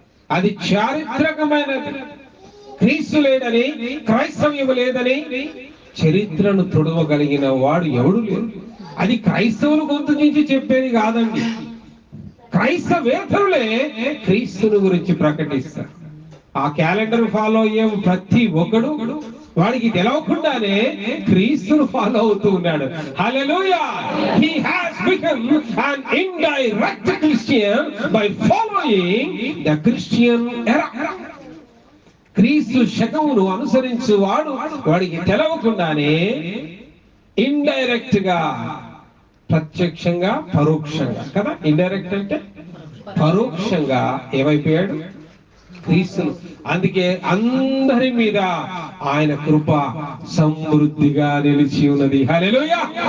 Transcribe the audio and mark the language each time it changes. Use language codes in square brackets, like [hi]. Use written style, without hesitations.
[te] అది చారిత్రకమైనది. క్రీస్తు లేదని, క్రైస్తవ్యం లేదని చరిత్రను తొడవగలిగిన వాడు ఎవడు లేడు. అది క్రైస్తవులు గొంతు నుంచి చెప్పేది కాదండి. క్రైస్తవేతరులే క్రీస్తుని గురించి ప్రకటిస్తారు. ఆ క్యాలెండర్ ఫాలో అయ్యే ప్రతి ఒక్కడు వాడికి తెలవకుండానే క్రీస్తును ఫాలో అవుతూ ఉన్నాడు. హల్లెలూయా. [en] He has become an indirect Christian by following the Christian era. [te] క్రీస్తు శకమును అనుసరించు వాడికి తెలవకుండానే ఇండైరెక్ట్ గా, ప్రత్యక్షంగా, పరోక్షంగా కదా. ఇండైరెక్ట్ అంటే పరోక్షంగా ఏమైపోయాడు క్రీస్తును. అందుకే అందరి మీద ఆయన కృప సమృద్ధిగా నిలిచి ఉన్నది. హల్లెలూయా.